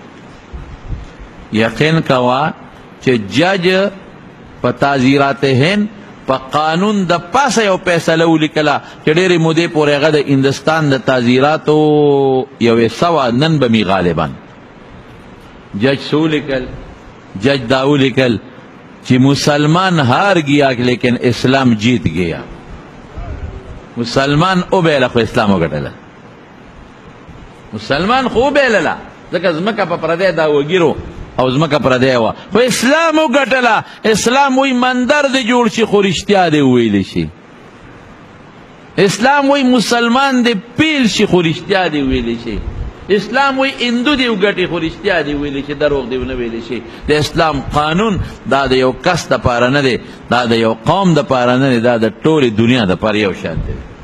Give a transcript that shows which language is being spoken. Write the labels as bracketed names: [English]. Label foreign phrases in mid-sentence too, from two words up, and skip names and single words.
[Pashto] یقین کوه چې جج په تعزیرات هند په قانون د پاسه یو فیصله ولیکله چې ډېرې مودې پورې هغه د هندوستان د تعزیراتو یوې سوه نن به مي غالبا جج څه ولیکل جج دا ولیکل چې [Urdu] مسلمان ہار گیا لیکن اسلام جیت گیا [Pashto] مسلمان وبیله خو اسلام وګټله مسلمان خو وبیلله ځکه ځمکه په پردی دعوګیرو او ځمکه پردی وه خو اسلام وګټله اسلام وایي مندر دې جوړ شي خو رښتیا دې وویلی شي اسلام وایي مسلمان دې پیل شي خو رښتیا دې وویلی شي اسلام وایي هندو دې وګټي خو رښتیا دې ویلی شي دروغ دې ونه ویلی شي د اسلام قانون دا د یو کس دپاره نه دی دا د یو قوم دپاره نه دی دا د ټولې دنیا دپاره یو شان دی